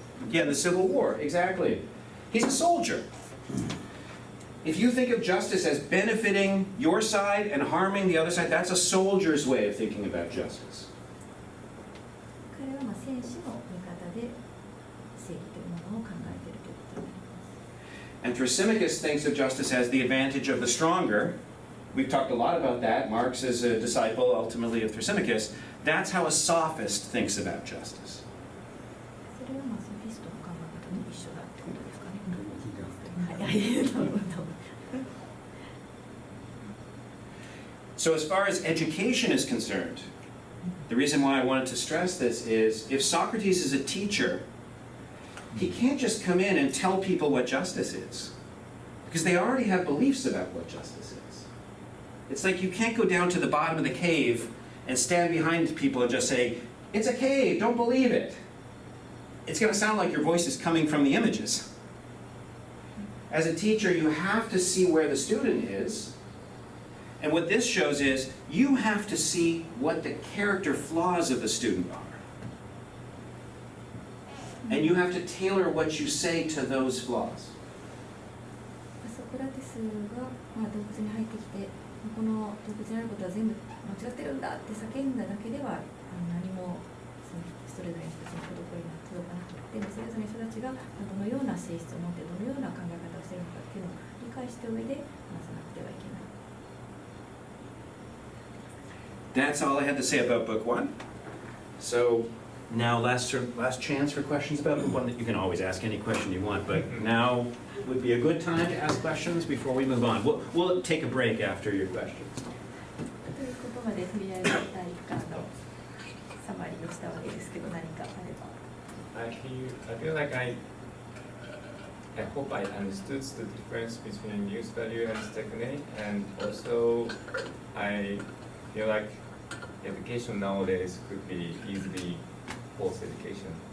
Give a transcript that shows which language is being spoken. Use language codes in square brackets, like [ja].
[en] Yeah, the Civil War, exactly. He's a soldier. If you think of justice as benefiting your side and harming the other side, that's a soldier's way of thinking about justice. [ja] 彼は戦士の味方で正義というものを考えているということになります。 [en] And Thrasymachus thinks of justice as the advantage of the stronger. We've talked a lot about that. Marx is a disciple, ultimately, of Thrasymachus. That's how a sophist thinks about justice. [ja] それはソフィストの考え方に一緒だってことですかね。どうも聞いてなくて。はい、なるほど。 [en] So as far as education is concerned, the reason why I wanted to stress this is if Socrates is a teacher, he can't just come in and tell people what justice is, because they already have beliefs about what justice is. It's like you can't go down to the bottom of the cave and stand behind people and just say, "It's a cave, don't believe it." It's going to sound like your voice is coming from the images. As a teacher, you have to see where the student is. And what this shows is you have to see what the character flaws of the student are. And you have to tailor what you say to those flaws. [ja] ソクラテスが、洞窟に入ってきて、この洞窟にあることは全部間違ってるんだって叫んだだけでは何もそれぞれの人たちに届かなくて、それぞれの人たちがどのような性質を持ってどのような考え方をしているのかっていうのを理解した上で話さなくてはいけない。 [en] That's all I had to say about book one. So now last chance for questions about book one. You can always ask any question you want, but now would be a good time to ask questions before we move on. We'll take a break after your questions. [ja] ということまでとりあえず第1巻のサマリーをしたわけですけど、何かあれば。 [en] I feel like I hope I understood the difference between use value and technique, and also I feel like education nowadays could be easily false education.